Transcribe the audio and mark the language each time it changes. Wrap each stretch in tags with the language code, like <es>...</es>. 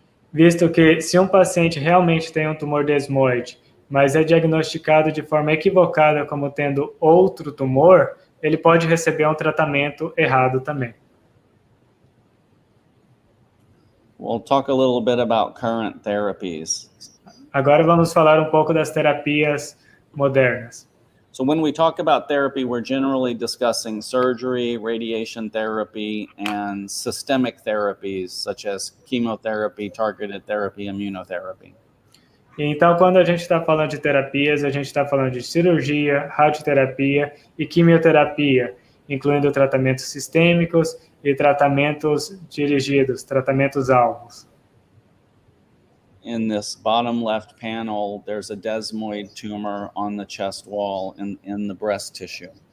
<pt>Visto que se um paciente realmente tem um tumor desmoide, mas é diagnosticado de forma equivocada como tendo outro tumor, ele pode receber um tratamento errado também.</pt> <en>We'll talk a little bit about current therapies.</en> <pt>Agora vamos falar um pouco das terapias modernas.</pt> <en>So when we talk about therapy, we're generally discussing surgery, radiation therapy, and systemic therapies such as chemotherapy, targeted therapy, immunotherapy.</en> <pt>Então, quando a gente está falando de terapias, a gente está falando de cirurgia, radioterapia e quimioterapia, incluindo tratamentos sistêmicos e tratamentos dirigidos, tratamentos alvos.</pt> <en>In this bottom left panel, there's a desmoid tumor on the chest wall in the breast tissue.</en>